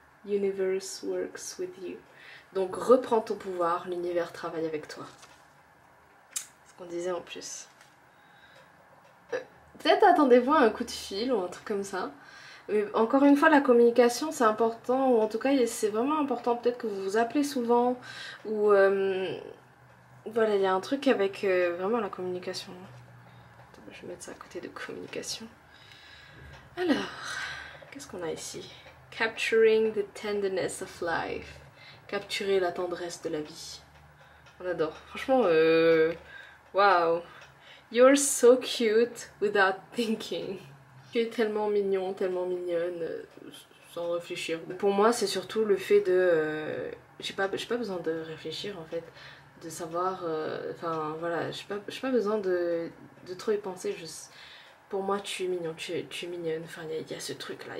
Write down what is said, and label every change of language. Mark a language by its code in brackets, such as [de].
[en] Universe works with you. [fr] Donc reprends ton pouvoir, l'univers travaille avec toi. C'est ce qu'on disait en plus. Peut-être attendez-vous à un coup de fil ou un truc comme ça. Mais encore une fois, la communication c'est important, ou en tout cas c'est vraiment important, peut-être que vous vous appelez souvent, ou voilà, il y a un truc avec vraiment la communication. Attends, je vais mettre ça à côté de communication. Alors, qu'est-ce qu'on a ici? [en] Capturing the tenderness of life. [fr] Capturer la tendresse de la vie. On adore. Franchement, waouh. [en] You're so cute without thinking. [fr] Tu es tellement mignon, tellement mignonne, sans réfléchir. Pour moi, c'est surtout le fait de... j'ai pas besoin de réfléchir en fait. De savoir... Enfin, voilà, j'ai pas besoin de trop y penser. Juste, pour moi, tu es mignon, tu es mignonne. Enfin, il y a ce truc là.